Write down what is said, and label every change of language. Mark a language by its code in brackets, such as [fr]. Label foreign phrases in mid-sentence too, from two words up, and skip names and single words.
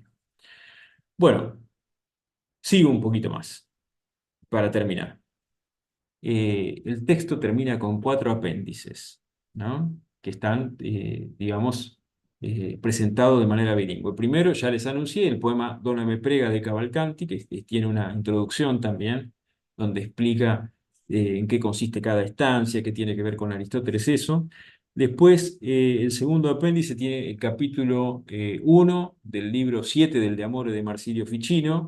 [es] Bueno, sigo un poquito más para terminar. El texto termina con 4 apéndices, ¿no? Que están, digamos, presentados de manera bilingüe. Primero, ya les anuncié, el poema Donna me prega de Cavalcanti, que tiene una introducción también, donde explica en qué consiste cada estancia, qué tiene que ver con Aristóteles eso. Después, el segundo apéndice tiene el capítulo 1 del libro 7 del De Amore de Marsilio Ficino.